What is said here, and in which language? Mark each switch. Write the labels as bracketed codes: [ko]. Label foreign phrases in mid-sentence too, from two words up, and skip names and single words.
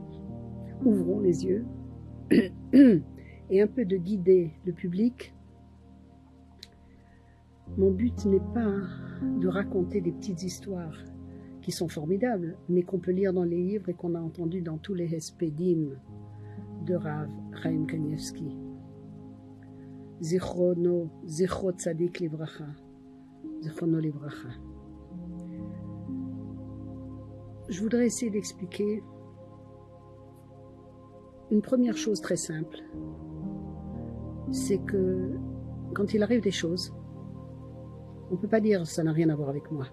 [fr] Ouvrons les yeux et un peu de guider le public. Mon but n'est pas de raconter des petites histoires qui sont formidables, mais qu'on peut lire dans les livres et qu'on a entendu dans tous les Hespédim de Rav Chaim Kanievski. [he] זכרו צדיק לברכה, זכרונו לברכה. [fr] Je voudrais essayer d'expliquer une première chose très simple. C'est que quand il arrive des choses, on ne peut pas dire ça n'a rien à voir avec moi.